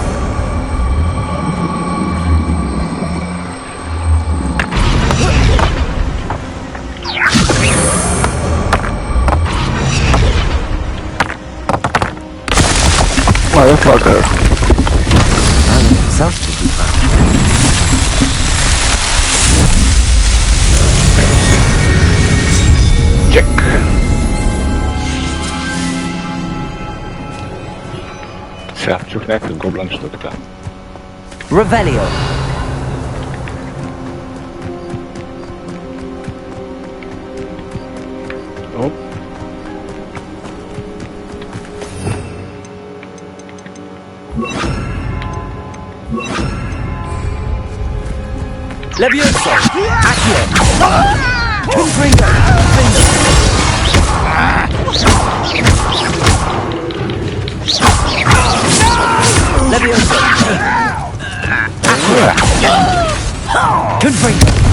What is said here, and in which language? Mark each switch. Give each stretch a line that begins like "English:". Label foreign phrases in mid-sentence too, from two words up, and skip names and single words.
English: Motherfucker. Sounds to be fun. Check.
Bulgarian: Сега чух някакви гоблинчета така.
English: Revelio! Оп. Leviosa! Accio! Confringo! Leviosa! Confringo!